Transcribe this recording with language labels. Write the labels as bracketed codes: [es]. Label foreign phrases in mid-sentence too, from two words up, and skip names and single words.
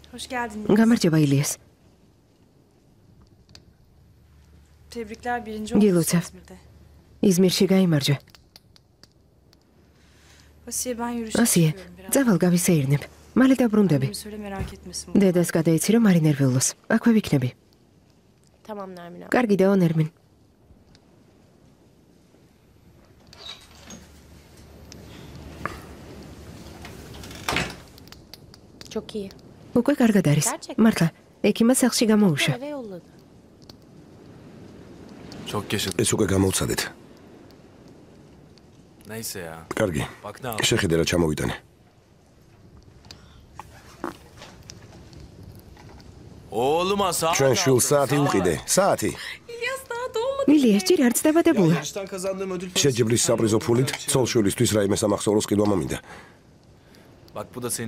[tr] Hoş geldin. [ka] Გამარჯობა ილიას. [tr] Tebrikler birinci oldunuz İzmir'de. [ka] İzmirში გაიმარჯვე. [tr] Asiye ben yürüyüşe Asiye, çıkıyorum biraz. [ka] წავალ გავისეირნებ. მალე დაბრუნდები. [tr] Annemi söyle merak etmesin. [ka] დედას გადაიცი რომ არ ინერვიულოს. აქვე ვიქნები. [tr] Tamam Nermin abi. [ka] კარგი დაო ნერმინ. [tr] Çok iyi. [ka] უკვე კარგად არის. [tr] Gerçekten? [ka] მართლა, ექიმა სახლში გამოუშვა. [tr] Eve yolladı. Çok yaşadım. [ka] ეს უკვე გამოვცადეთ. [tr] Neyse ya. [ka] კარგი. [tr] Bak ne yapayım. [ka] შეხედე რა ჩამოვიტანე. [tr] Oğluma sağ [ka] ჩვენ შვილ საათი უყიდე. საათი. ილიას ჯერ არც დაბადებულა. [tr] Yarıştan kazandığım ödül [ka] შეჯიბრის საპრიზო ფულით ცოლშვილისთვის რაიმე სამახსოვროს ყიდვა მომინდა. [tr] Bak bu da senin.